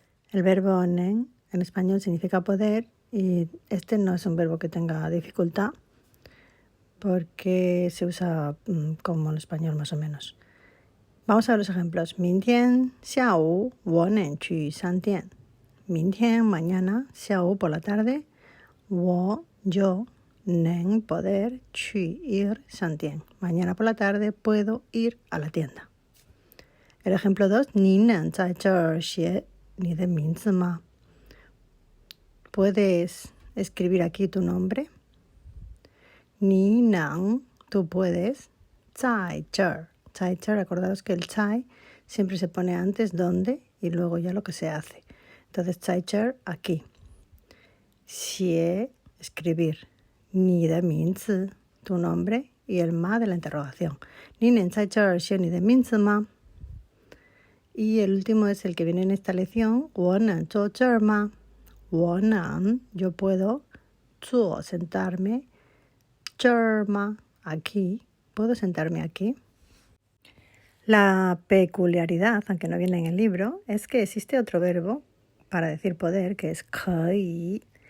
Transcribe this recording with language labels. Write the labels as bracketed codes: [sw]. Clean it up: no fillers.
[es] El verbo nen en español significa poder y este no es un verbo que tenga dificultad porque se usa como en español más o menos. Vamos a ver los ejemplos. [zh] 明天下午我能去商店. [es] 明天 mañana, 下午 por la tarde, yo, nen poder, 去 ir, 商店. Mañana por la tarde puedo ir a la tienda. El ejemplo 2, [zh] 你能在这儿写你的名字吗? [es] ¿Puedes escribir aquí tu nombre? [zh] 你能, [es] tú puedes, 在这儿. 在这儿, acordaros que el 在 siempre se pone antes donde y luego ya lo que se hace. Entonces, 在这儿, aquí. 写, escribir. 你的名字, tu nombre, y el ma de la interrogación. [zh] 你能在这儿写你的名字吗? [es] Y el último es el que viene en esta lección. [zh] 我能坐这儿吗? [es] 我能, yo puedo, 坐, sentarme, [zh] 这儿吗? [es] Aquí, ¿puedo sentarme aquí? La peculiaridad, aunque no viene en el libro, es que existe otro verbo para decir poder, que es 可以.